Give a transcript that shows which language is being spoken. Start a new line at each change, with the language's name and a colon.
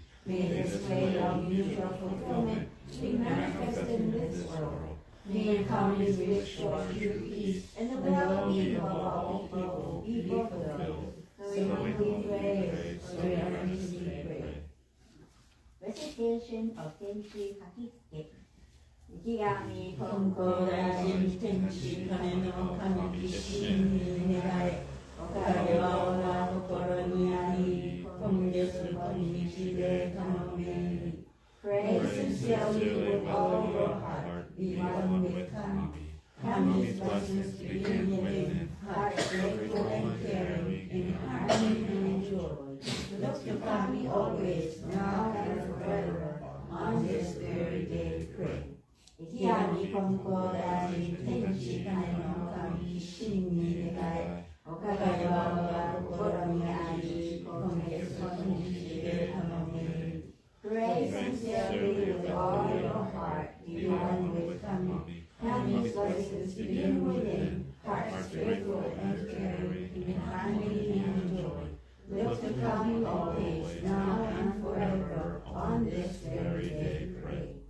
English: May this way of mutual fulfillment be manifested in this world. May Kami's wish for true peace and the well-being of all people be fulfilled. So we pray, so we earnestly pray. Recitation of Tenchi Kakitsuke.
Japanese: 池上金光大臣天地金の神真に願いおかげは我が心にあり今月今日で頼み
English: Pray sincerely with all your heart, be one with Kami. Kami's blessings begin within, hearts grateful and caring, in harmony and joy. Look to Kami always, now and forever, on this very day pray.
Japanese: 池上金光大臣天地金の神真に願いおかげは我が心にあり今月今日で頼み
English: Pray sincerely with all your heart, be one with Kami. Kami's blessings begin within, hearts grateful and caring, in harmony and joy. Look to Kami always, now and forever, on this very day pray.